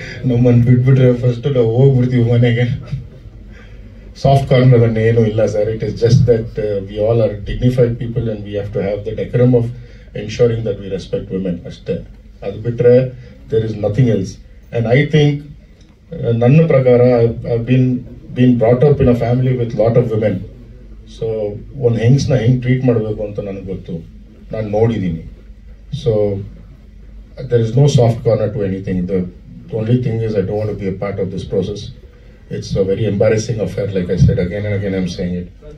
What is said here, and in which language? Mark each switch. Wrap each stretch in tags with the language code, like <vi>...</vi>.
<kn>ನಮ್ಮನ್ನು ಬಿಟ್ಬಿಟ್ರೆ ಫಸ್ಟ್ ನಾವು ಹೋಗ್ಬಿಡ್ತೀವಿ ಮನೆಗೆ. ಸಾಫ್ಟ್ ಕಾರ್ನರ್ ಅನ್ನ ಏನೂ ಇಲ್ಲ sir.</kn> <en>It is just that we all are dignified people and we have to have the decorum of ensuring that we respect women ಅಷ್ಟೇ.</en> <kn>ಅದು ಬಿಟ್ರೆ</kn> <en>There is nothing else. And I think</en> <kn>ನನ್ನ ಪ್ರಕಾರ</kn> <en>been brought up in a family with lot of women.</en> <kn>So ಒಂದು ಹೆಂಗ್ಸ್ನ ಹೆಂಗ್ treat ಮಾಡಬೇಕು ಅಂತ ನನಗೆ ಗೊತ್ತು, ನಾನು ನೋಡಿದ್ದೀನಿ.</kn> <en>So there is no soft corner to anything. The only thing is I don't want to be a part of this process. It's a very embarrassing affair, like I said, again and again I'm saying it.</en>